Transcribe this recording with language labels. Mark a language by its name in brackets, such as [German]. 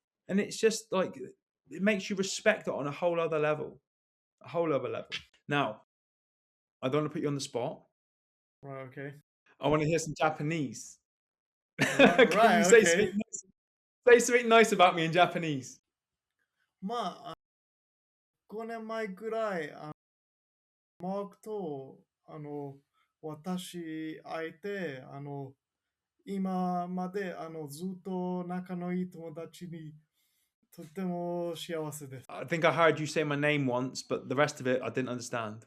[English] And it's just like it makes you respect it on a whole other level. A whole other level. Now, I don't want to put you on the spot. Right. Okay. I want to hear some Japanese. Right. Can Right. you Okay. say something nice about me in Japanese? [Japanese] まあ、5年前ぐらい、マークと、私、会えて、今まで、ずっと仲のいい友達に、とっても幸せです。 [English] I think I heard you say my name once, but the rest of it I didn't understand.